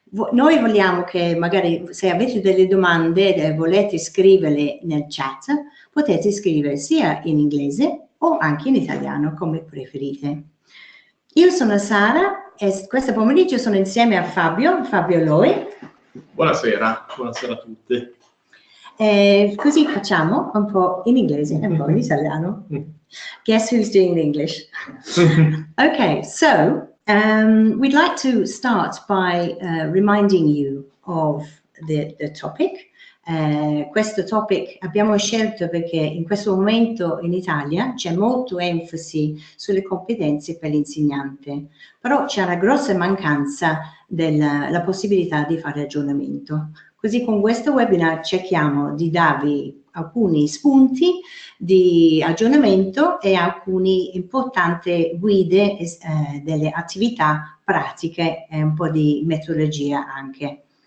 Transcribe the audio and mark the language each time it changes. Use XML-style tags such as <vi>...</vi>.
<it>Noi vogliamo che magari se avete delle domande e volete scriverle nel chat, potete scrivere sia in inglese o anche in italiano, come preferite. Io sono Sara e questo pomeriggio sono insieme a Fabio Loi. Buonasera, buonasera a tutti. Così facciamo un po' in inglese e un po' in italiano.</it> <en>Guess who's doing the English? Okay, so we'd like to start by reminding you of the topic.</en> <it>Questo topic abbiamo scelto perché in questo momento in Italia c'è molto enfasi sulle competenze per l'insegnante, però c'è una grossa mancanza della possibilità di fare aggiornamento. Così con questo webinar cerchiamo di darvi alcuni spunti di aggiornamento e alcune importanti guide delle attività pratiche e un po' di metodologia anche.</it>